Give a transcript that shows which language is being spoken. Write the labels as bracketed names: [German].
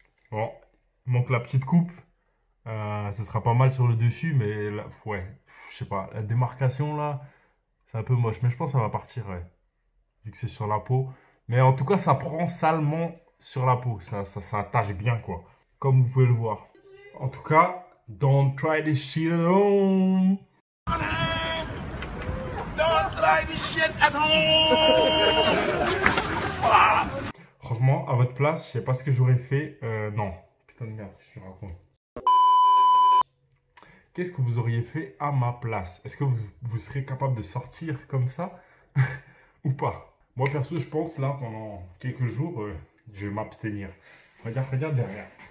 [French] Bon, il manque la petite coupe. Ce sera pas mal sur le dessus, mais là, ouais, je sais pas, la démarcation là, c'est un peu moche, mais je pense que ça va partir, ouais, vu que c'est sur la peau. Mais en tout cas, ça prend salement sur la peau, ça attache bien, quoi, comme vous pouvez le voir. En tout cas, [English] don't try this shit at home. Don't try this shit at home. [French] Franchement, à votre place, je sais pas ce que j'aurais fait. Non, putain de merde, je te raconte. Qu'est-ce que vous auriez fait à ma place? Est-ce que vous serez capable de sortir comme ça ou pas? Moi, perso, je pense, là, pendant quelques jours, je vais m'abstenir. Regarde derrière.